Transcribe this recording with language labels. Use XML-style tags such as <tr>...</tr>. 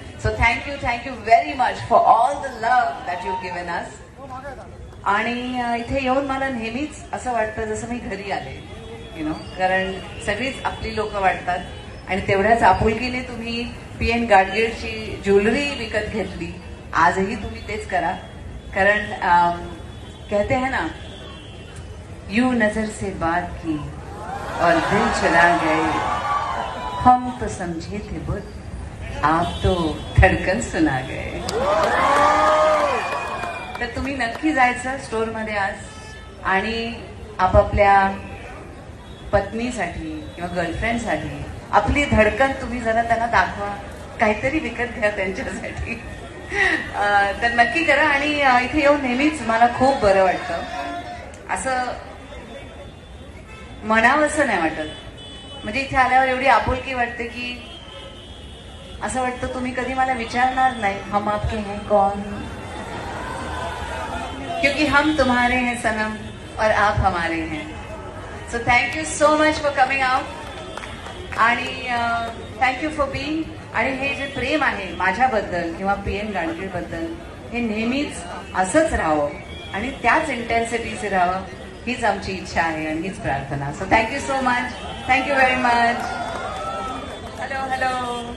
<en>So thank you very much for all the love that you given us.</en> <mr>आणि इथे येऊन मला नेहमीच असं वाटतं जसं मी घरी आले कारण सगळीच आपली लोक वाटतात. आणि तेवढ्याच आपुलकीने तुम्ही PN गाडगीळची ज्वेलरी विकत घेतली. आजही तुम्ही तेच करा कारण</mr> <hi>कहते हैं ना, यू नजर से बात की और दिल चला गए, हम तो समझे थे बुत आप तो धडकन सुना गए.</hi> <mr>तर तुम्ही नक्की जायचं स्टोअरमध्ये आज आणि आपापल्या पत्नीसाठी किंवा गर्लफ्रेंडसाठी आपली धडकन तुम्ही जरा त्यांना दाखवा. काहीतरी विकत घ्या त्यांच्यासाठी. तर नक्की करा. आणि इथे येऊन नेहमीच मला खूप बरं वाटतं. असं म्हणावंसं नाही वाटत. म्हणजे इथे आल्यावर एवढी आपुलकी वाटते की असं वाटतं तुम्ही कधी मला विचारणार नाही</mr> <hi>हम आपके हैं कौन, क्योंकि हम तुम्हारे हैं सनम और आप हमारे हैं.</hi> <en>So thank you so much for coming out. आणि thank you for being.</en> <mr>आणि हे जे प्रेम आहे माझ्याबद्दल किंवा PN गाडगीळबद्दल हे नेहमीच असंच राहावं आणि त्याच इंटेन्सिटीचे राहावं हीच आमची इच्छा आहे आणि हीच प्रार्थना.</mr> <en>So thank you so much. Thank you very much. Hello.</en>